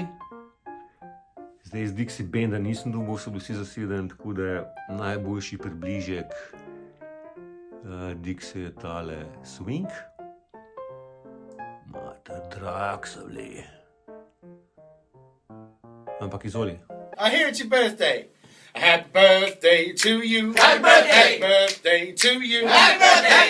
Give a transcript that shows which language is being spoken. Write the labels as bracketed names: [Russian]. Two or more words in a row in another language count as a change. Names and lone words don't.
[Slovenian] Zdaj z Dixie benda nisem dobil, so bili vsi zasedeni, tako da je najboljši približek Dixie je tale swing. Mater drag so bili. Ampak izvoli. [English] I hear it's your birthday. Happy birthday to you. Happy birthday. Happy birthday to you. Happy birthday.